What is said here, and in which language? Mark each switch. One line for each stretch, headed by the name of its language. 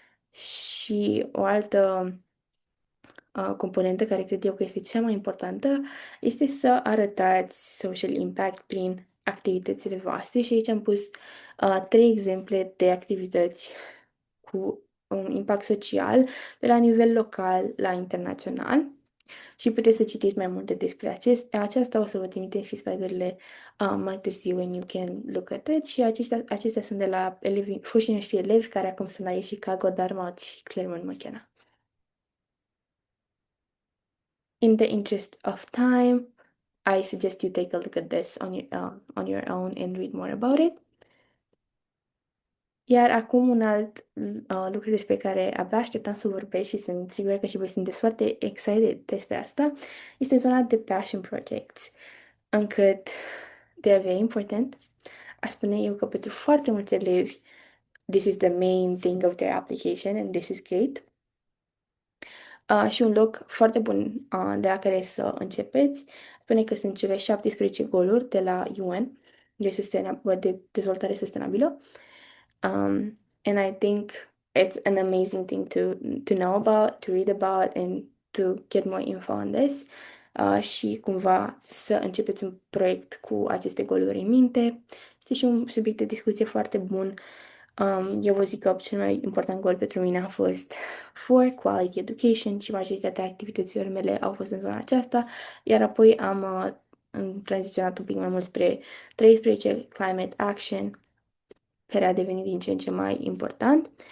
Romanian: Și o altă componentă care cred eu că este cea mai importantă este să arătați social impact prin activitățile voastre și aici am pus 3 exemple de activități cu un impact social de la nivel local la internațional. Și puteți să citiți mai multe despre aceasta. O să vă trimitem și slide-urile mai târziu
English: when you can look at it.
Romanian: Și acestea sunt de la foștii noștri elevi care acum sunt la Chicago, Dartmouth și Claremont McKenna.
English: In the interest of time, I suggest you take a look at this on your own and read more about it.
Romanian: Iar acum un alt lucru despre care abia așteptam să vorbesc și sunt sigură că și voi sunteți foarte excited despre asta, este zona de passion projects, încât
English: they are very important.
Romanian: Aș spune eu că pentru foarte mulți elevi,
English: this is the main thing of their application and this is great.
Romanian: Și un loc foarte bun de la care să începeți, spune că sunt cele 17 goluri de la UN, de dezvoltare sustenabilă.
English: And I think it's an amazing thing to know about, to read about, and to get more info on this.
Romanian: Și cumva să începeți un proiect cu aceste goluri în minte. Este și un subiect de discuție foarte bun. Eu vă zic că cel mai important gol pentru mine a fost
English: for quality education
Romanian: și majoritatea activităților mele au fost în zona aceasta, iar apoi am tranziționat un pic mai mult spre 13 climate action, care a devenit din ce în ce mai important.